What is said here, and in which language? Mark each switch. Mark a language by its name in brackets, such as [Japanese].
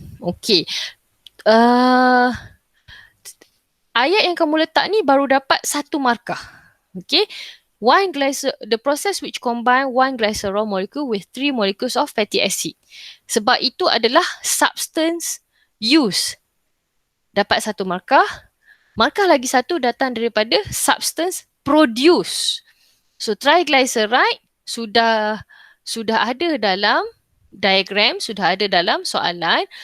[Malay] Okay, ayat yang kamu letak ni baru dapat 1 markah. [English] Okay, the process which combine one glycerol molecule with 3 molecules of fatty acid. [Malay] Sebab itu adalah substance use. Dapat 1 markah. Markah lagi 1 datang daripada substance produce. So triglyceride sudah ada dalam diagram, sudah ada dalam soalan.